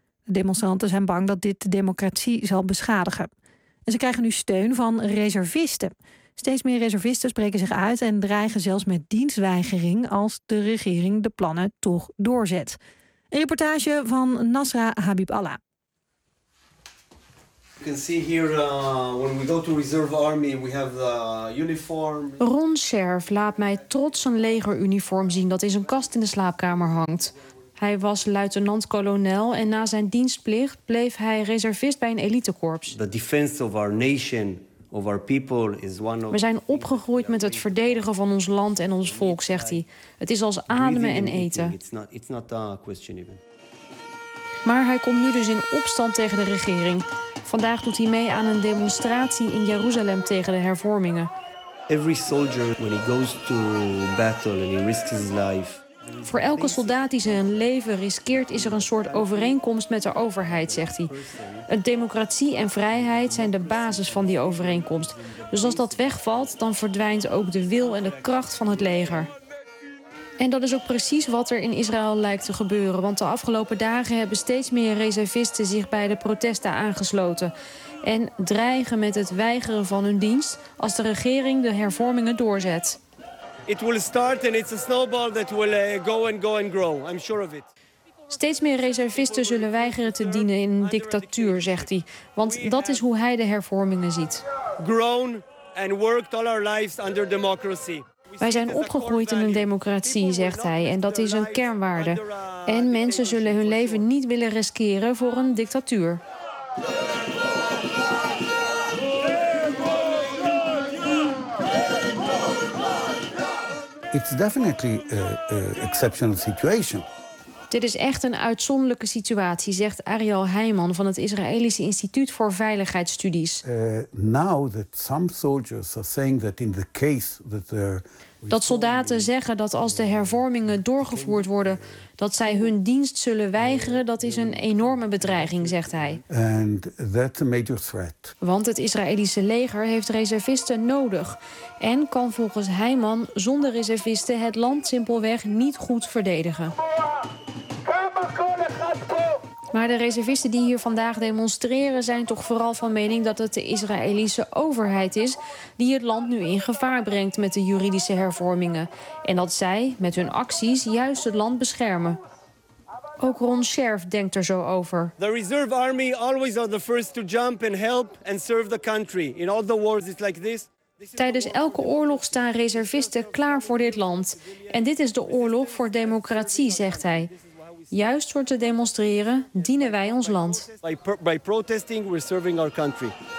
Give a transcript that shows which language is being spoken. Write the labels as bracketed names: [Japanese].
[Dutch] De demonstranten zijn bang dat dit de democratie zal beschadigen. En ze krijgen nu steun van reservisten. Steeds meer reservisten spreken zich uit en dreigen zelfs met dienstweigering als de regering de plannen toch doorzet. Een reportage van Nasra Habib Allah. [English] You can see here when we go to reserve army, we have the uniform. [Dutch] Ron Scherf laat mij trots een legeruniform zien dat in zijn kast in de slaapkamer hangt. Hij was luitenant-kolonel en na zijn dienstplicht bleef hij reservist bij een elitekorps. [English] The defense of our nation, of our people is one of. [Dutch] We zijn opgegroeid met het verdedigen van ons land en ons volk, zegt hij. Het is als ademen en eten. [English] It's not a question even. [Dutch] Maar hij komt nu dus in opstand tegen de regering. Vandaag doet hij mee aan een demonstratie in Jeruzalem tegen de hervormingen. [English] Every soldier when he goes to battle and he risks his life. [Dutch] Voor elke soldaat die zijn leven riskeert, is er een soort overeenkomst met de overheid, zegt hij. Een democratie en vrijheid zijn de basis van die overeenkomst. Dus als dat wegvalt, dan verdwijnt ook de wil en de kracht van het leger. En dat is ook precies wat er in Israël lijkt te gebeuren. Want de afgelopen dagen hebben steeds meer reservisten zich bij de protesten aangesloten. En dreigen met het weigeren van hun dienst als de regering de hervormingen doorzet. [English] It will start and it's a snowball that will go and go and grow. I'm sure of it. [Dutch] Steeds meer reservisten zullen weigeren te dienen in een dictatuur, zegt hij. Want dat is hoe hij de hervormingen ziet. [English] Grown and worked all our lives under democracy. [Dutch] Wij zijn opgegroeid in een democratie, zegt hij, en dat is een kernwaarde. En mensen zullen hun leven niet willen riskeren voor een dictatuur. [English] It's definitely an exceptional situation. [Dutch] Dit is echt een uitzonderlijke situatie, zegt Ariel Heijman van het Israëlische Instituut voor Veiligheidsstudies. [English] Now that some soldiers are saying that in the case that they're. [Dutch] Dat soldaten zeggen dat als de hervormingen doorgevoerd worden, dat zij hun dienst zullen weigeren, dat is een enorme bedreiging, zegt hij. [English] And that's a major threat. [Dutch] Want het Israëlische leger heeft reservisten nodig en kan volgens Heijman zonder reservisten het land simpelweg niet goed verdedigen. Maar de reservisten die hier vandaag demonstreren zijn toch vooral van mening dat het de Israëlische overheid is die het land nu in gevaar brengt met de juridische hervormingen. En dat zij met hun acties juist het land beschermen. Ook Ron Scherf denkt er zo over. [English] The reserve army always are the first to jump and help and serve the country. In all the wars it's like this. [Dutch] Tijdens elke oorlog staan reservisten klaar voor dit land. En dit is de oorlog voor democratie, zegt hij. Juist door te demonstreren dienen wij ons land. [English] By protesting, we're serving our country.